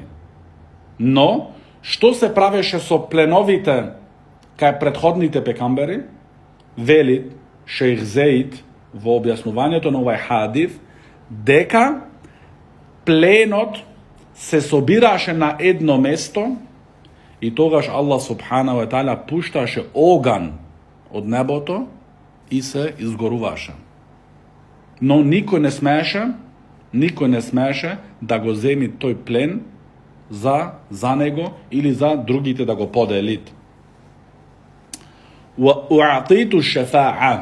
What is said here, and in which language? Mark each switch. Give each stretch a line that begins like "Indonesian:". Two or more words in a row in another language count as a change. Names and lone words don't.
Macedonian: Но, што се правеше со пленовите кај предходните пекамбери, вели Шејх Зеид во објаснувањето на овај хадис, дека пленот се собираше на едно место и тогаш Аллах
Arabic: سبحانه وتعالى
Macedonian: пушташе оган од небото и се изгоруваше. Но никој не смееше да го земи тој плен за него или за другите да го поделит.
Arabic: وأعطيت الشفاعة.